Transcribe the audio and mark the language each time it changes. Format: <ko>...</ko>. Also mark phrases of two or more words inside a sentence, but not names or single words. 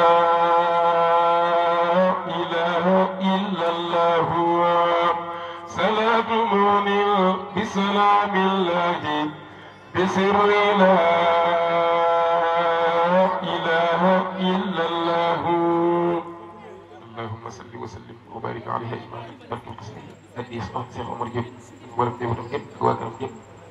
<ar>إله إلا الله صلاة مؤمن بسلام الله بسر لا إله إلا الله اللهم صل وسلم وبارك عليه أجمعين. أدي صلاة</ar> <wo>شيخ عمر جب mboolem njabootam yëpp ak waa këram yëpp</wo>